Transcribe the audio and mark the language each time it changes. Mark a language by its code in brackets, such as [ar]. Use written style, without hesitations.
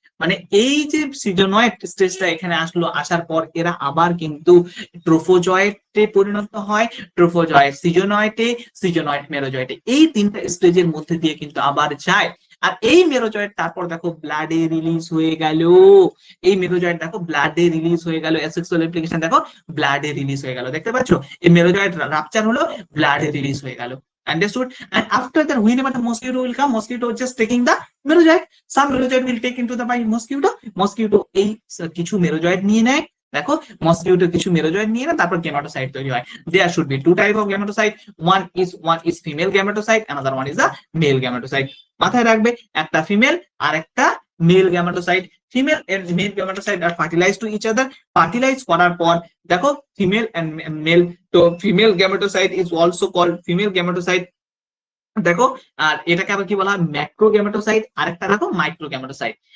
[bn] মানে এই যে সিজোনয়েড স্টেজটা এখানে আসলো, আসার পর এরা আবার কিন্তু ট্রোফোজয়েডে পরিণত হয়, ট্রোফোজয়েড সিজোনয়েডে, সিজোনয়েড মেরোজয়েডে। এই তিনটা স্টেজের মধ্যে দিয়ে কিন্তু আবার যায়। আর এই মেরোজয়েড তারপর দেখো ব্লাডে রিলিজ হয়ে গেল, এই মেরোজয়েড দেখো ব্লাডে রিলিজ হয়ে গেল, অ্যাসেক্সুয়াল রেপ্লিকেশন দেখো ব্লাডে রিলিজ হয়ে গেল। দেখতে পাচ্ছ? এই মেরোজয়েড রাপচার হলো, ব্লাডে রিলিজ হয়ে গেল। [en] Understood? And after that, whenever the mosquito will come, mosquito just taking the merozoite. Some merozoite will take into the by mosquito. [bn] Mosquito এই কিছু মেরোজয়েড নিয়ে নেয়। দেখো মসকিউটো কিছু মেরোজয়েড নিয়ে না, তারপর গ্যামেটোসাইট তৈরি হয়। [en] There should be two type of gametocyte. One is female gametocyte, another one is a male gametocyte. [bn] মাথায় রাখবে, একটা ফিমেল আর একটা mail gametocyte. [en] Female and male gametocyte are fertilize to each other. Fertilize [bn] করার পর দেখো [en] Female and male, তো female gametocyte is also called female gametocyte. [bn] দেখো, আর এটাকে আবার কি বলা হয়? ম্যাক্রো গ্যামেটোসাইট, আরেকটা দেখো মাইক্রো গ্যামেটোসাইট।